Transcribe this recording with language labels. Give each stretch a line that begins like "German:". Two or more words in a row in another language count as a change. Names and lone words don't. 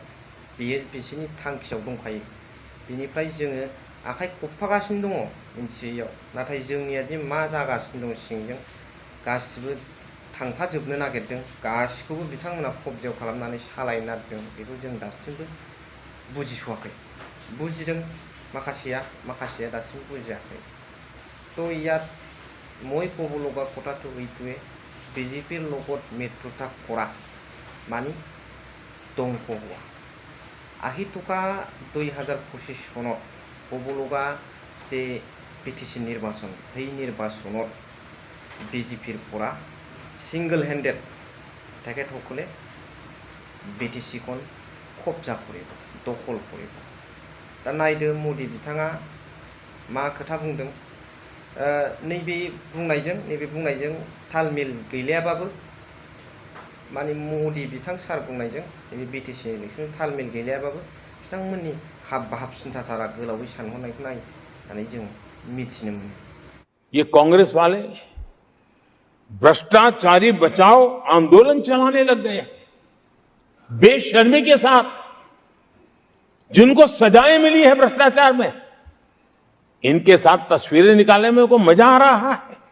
Bodo: बेयो बिसोरनि थांखियाव दंखायो। बिनिफ्राय जोङो आखाइ खबफागासिनो दङ मिन्थियैयाव, नाथाय जोंनिया दि मा जागासिनो दं सिंजों गासिबो थांफाजोबनो नागिरदों। गासिखौबो बिथांमोना कब्जायाव खालामनानै सालायनो नागिरदों। बेखौ जों दासिमबो बुजिस'वाखै। बुजिदों माखासेया दासिमबो बुजियाखै।
Assamese: तो ইয়াত মই ক'ব লগা কথাটো এইটোৱে, বিজেপিৰ লগত মিত্ৰতা কৰা মানে ধ্বংস হোৱা। আহি থকা 2025 চনত হ'ব লগা যে বিটিসি নিৰ্বাচন, সেই নিৰ্বাচনত বিজেপিৰ পৰা
English: single hundred
Assamese: তেখেতসকলে বিটিসিখন কब्जा কৰিব, दखल কৰিব।
Bodo: दा नायदो मदि बिथाङा मा खोथा बुंदों। नैबे बुंनायजों तालमेल गैलायाबाबो माने मदि बिथां सार बुंनायजों नैबे बिटिसि इलेक्सन तालमेल गैलायाबाबो बिथांमोननि हाब सिन्थाधारा गोलावै सानहरनायखौ नायनानै जों मिथिनो मोनो।
Hindi: ये कांग्रेस वाले भ्रष्टाचारी बचाओ आंदोलन चलाने लग गए बेशर्मी के साथ। जिनको सजाएं मिली है भ्रष्टाचार में, इनके साथ तस्वीरें निकालने में को मजा आ रहा है।